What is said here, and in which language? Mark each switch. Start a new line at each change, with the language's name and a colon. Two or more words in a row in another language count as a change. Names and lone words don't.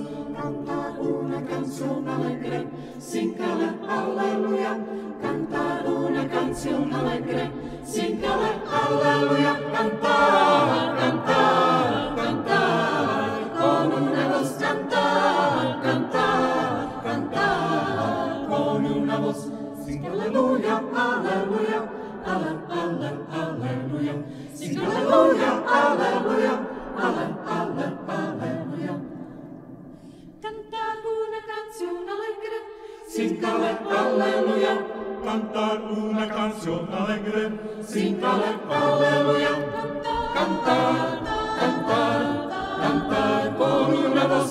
Spanish: Cantar una canción alegre, sin caler, aleluya. Cantar una canción alegre, sin caler, aleluya. Cantar, cantar, cantar, con una voz cantar, cantar, cantar, con una voz.
English: Sing aleluya, aleluya, ale, ale, aleluya. Sing aleluya, aleluya, ale, ale, aleluya.
Spanish: Cantar una canción alegre, sin caler, aleluya. Cantar una canción alegre, sin caler, aleluya. Cantar, cantar, cantar con una voz.